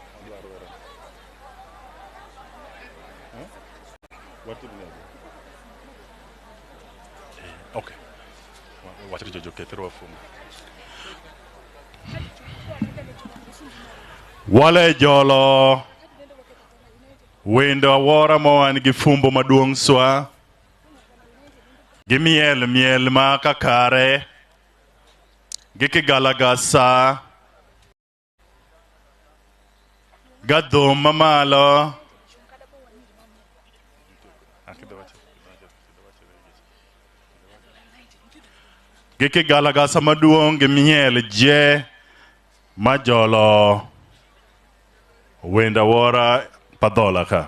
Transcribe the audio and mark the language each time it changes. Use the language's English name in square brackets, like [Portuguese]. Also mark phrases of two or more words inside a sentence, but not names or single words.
[English] What did you do? Okay. What did you get through? [Adhola] Wale jolo wendo Awora moan gi fumbo maduong' swa gi miel ma kakare gi kigalagasa gadhum mamalo gi kigalagasa maduong' gi miel je majolo wendo Awora Adhola ka.